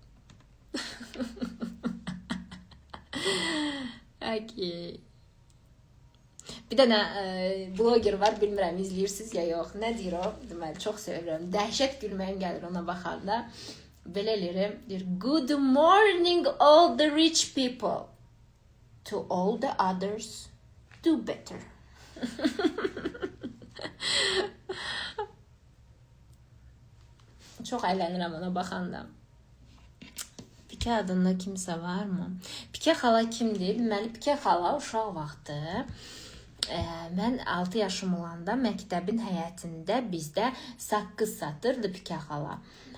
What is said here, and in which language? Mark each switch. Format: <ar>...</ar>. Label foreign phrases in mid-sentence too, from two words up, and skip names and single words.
<az>Okay. Bir dənə bloger var, bilmirəm izləyirsiniz ya yox. Nə deyir o? Deməli, çox sevirəm. Dəhşət gülməyim gəlir ona baxanda. Belə eləyirəm. Deyir,</az> <en>good morning all the rich people. To all the others, do better.</en> <az>Çox əylənirəm ona baxanda. Pikə adında kimsə varmı? Pikə xala kimdir? Deməli, Pikə xala uşaq vaxtı mən 6 yaşım olanda məktəbin həyətində bizdə saqqız satırdı Pikə xala.</az>